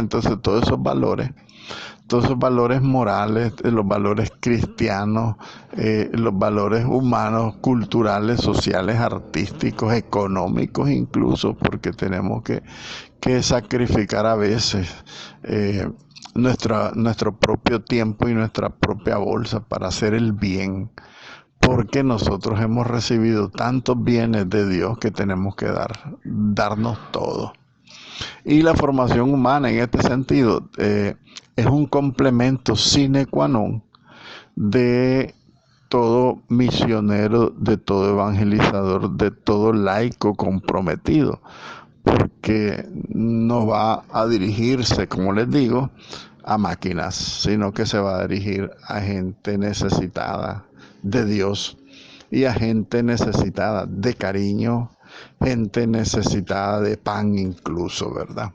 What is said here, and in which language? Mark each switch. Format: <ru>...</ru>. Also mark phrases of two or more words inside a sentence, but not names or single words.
<es>Entonces todos esos valores morales, los valores cristianos, los valores humanos, culturales, sociales, artísticos, económicos incluso, porque tenemos que sacrificar a veces nuestro propio tiempo y nuestra propia bolsa para hacer el bien, porque nosotros hemos recibido tantos bienes de Dios que tenemos que darnos todo. Y la formación humana en este sentido es un complemento</es> <la>sine qua non</la> <es>de todo misionero, de todo evangelizador, de todo laico comprometido, porque no va a dirigirse, como les digo, a máquinas, sino que se va a dirigir a gente necesitada de Dios y a gente necesitada de cariño, gente necesitada de pan incluso, ¿verdad?</es>